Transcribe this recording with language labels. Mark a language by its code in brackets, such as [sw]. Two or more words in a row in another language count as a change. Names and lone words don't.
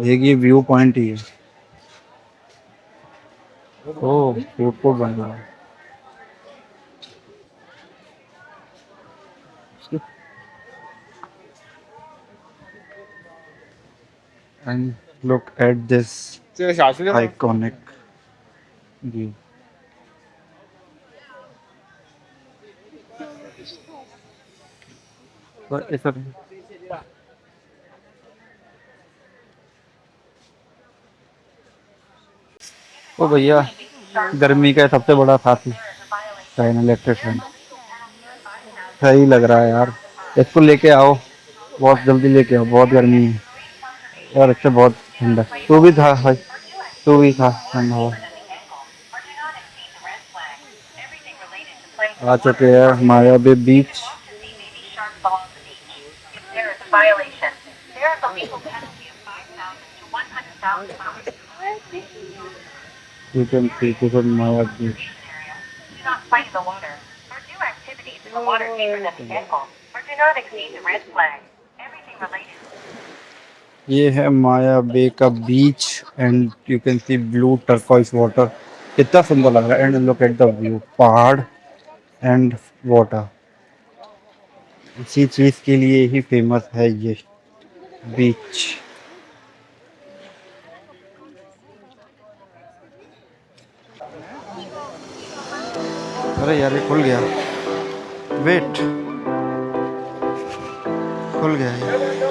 [hi] एक ये [en] view point [hi] ही है। ओह [en] food court [hi] बन रहा है। [en] and look at this [zh] 这个小吃的吗？ [en] iconic view. [hi] ओ भैया, गर्मी का सबसे बड़ा साथी [en] China electric fan. [hi] सही लग रहा है यार, इसको लेके आओ, बहुत जल्दी लेके आओ, बहुत गर्मी है और इससे बहुत ठंडा। तू भी था भाई, तू भी था ठंडा हुआ। आ चुके हैं मायाबी बीच। [en] You can see this is Maya Beach. Do not fight in the water, or do activities in the water deeper than the ankle, or do not exceed the red flag. Everything related. [hi] ये है माया बे का बीच [en] and you can see blue turquoise water. [hi] कितना सुंदर लग रहा है। [en] and look at the view, पहाड़ and water। [hi] इसी चीज के लिए ही फेमस है ये बीच। अरे यार ये खुल गया, वेट, खुल गया ये।